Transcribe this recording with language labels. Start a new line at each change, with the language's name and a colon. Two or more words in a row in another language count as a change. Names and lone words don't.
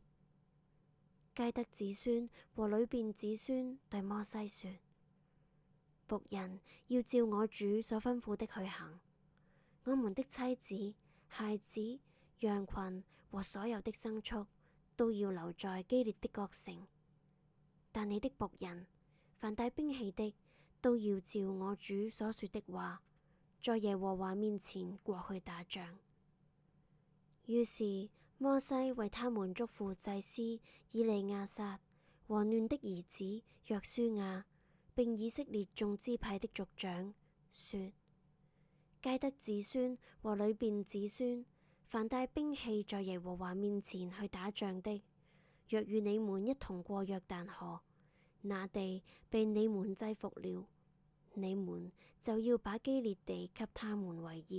Chinese: 迦得子孫和流便子孫對摩西說：僕人要照我主所吩咐的去行，我們的妻子、孩子、羊群和所有的牲畜都要留在基列的各城。但你的僕人，凡帶兵器的，都要照我主所說的話，在耶和華面前過去打仗。於是摩西為他們囑咐祭司以利亞撒和嫩的兒子約書亞，並以色列眾支派的族長說：迦得子孫和流便子孫，凡帶兵器在耶和華面前去打仗的，若與你們一同過約旦河，那地被你們制服了，你們就要把基列地給他們為業。